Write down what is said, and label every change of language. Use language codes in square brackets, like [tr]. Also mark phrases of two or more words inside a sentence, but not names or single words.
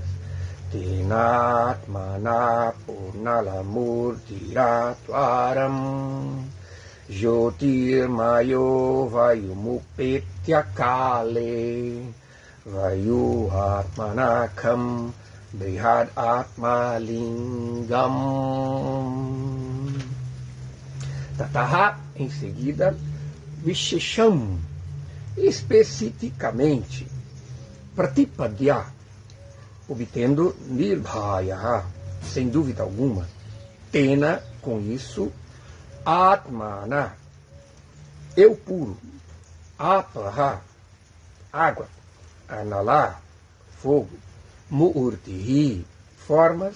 [sa] Tenatmana Purnalamurtiratvaram Jyotirmayo Vayumupetya Kale Vayu Atmanakam Brihad Atma Lingam. Tataha, [pt] em seguida, Vishesham, especificamente, Pratipadya, obtendo Nirbhaya, sem dúvida alguma, Tena, com isso, Atmana, eu puro, Apaha, água, Anala, fogo, Muurtihi, formas,